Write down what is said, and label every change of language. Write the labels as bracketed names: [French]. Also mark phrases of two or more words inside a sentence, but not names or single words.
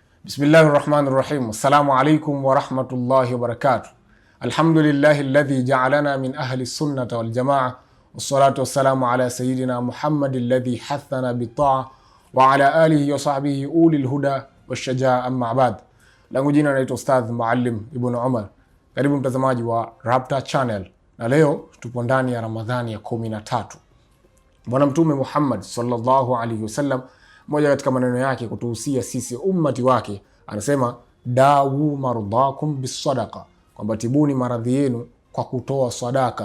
[Arabic] بسم الله الرحمن الرحيم. السلام عليكم ورحمة الله وبركاته. الحمد لله الذي جعلنا من أهل السنة والجماعة. والصلاة والسلام على سيدنا محمد الذي حثنا بطاعة وعلى آله وصحبه أولي الهدى والشجاعة، أما بعد. [Swahili] Langu jina naitwa Ustadh Muallim Ibn Umar. Karibu mtazamaji wa Rapta Channel. Na leo tupo ndani ya Ramadhani ya 13. Bwana Mtume Muhammad [Arabic] صلى الله عليه وسلم, [Swahili] moja katika maneno yake kutuhusia sisi ummati wake, anasema [Arabic] داووا مرضاكم بالصدقة, [Swahili] kwamba tibuni maradhi yenu kwa kutoa sadaka.